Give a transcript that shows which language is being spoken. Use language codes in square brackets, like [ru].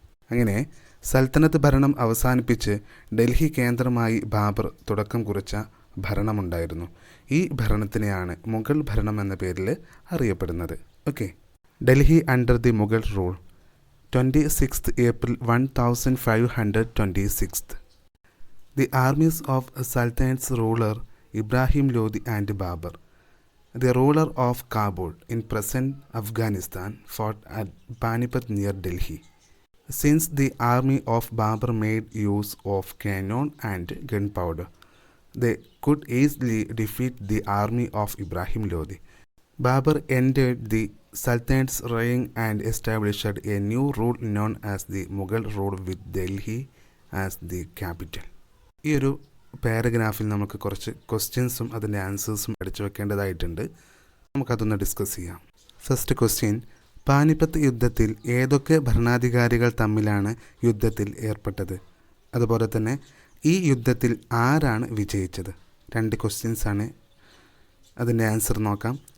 [ml] അങ്ങനെ സൽത്തനത്ത് ഭരണം അവസാനിപ്പിച്ച് ഡൽഹി കേന്ദ്രമായി ബാബർ തുടക്കം കുറിച്ച ഭരണമുണ്ടായിരുന്നു. ഈ ഭരണത്തിനെയാണ് മുഗൾ ഭരണം എന്ന പേരിൽ അറിയപ്പെടുന്നത്. [en] Delhi under the Mughal rule 26th April 1526. The armies of Sultan's ruler Ibrahim Lodi and Babur, the ruler of Kabul in present Afghanistan, fought at Panipat near Delhi. Since the army of Babur made use of cannon and gunpowder, they could easily defeat the army of Ibrahim Lodi. Babur entered the Sultan's reign and established a new rule known as the Mughal rule with Delhi as the capital. [ml] ഈ ഒരു പാരഗ്രാഫിൽ നമുക്ക് കുറച്ച് ക്വസ്റ്റ്യൻസും അതിൻ്റെ ആൻസേഴ്സും പഠിച്ചു വെക്കേണ്ടതായിട്ടുണ്ട്. നമുക്കതൊന്ന് discuss ചെയ്യാം. First question, Panipat യുദ്ധത്തിൽ ഏതൊക്കെ ഭരണാധികാരികൾ തമ്മിലാണ് യുദ്ധത്തിൽ ഏർപ്പെട്ടത്? അതുപോലെ തന്നെ ഈ യുദ്ധത്തിൽ ആരാണ് വിജയിച്ചത്? 2 ക്വസ്റ്റ്യൻസാണ്. അതിൻ്റെ ആൻസർ നോക്കാം.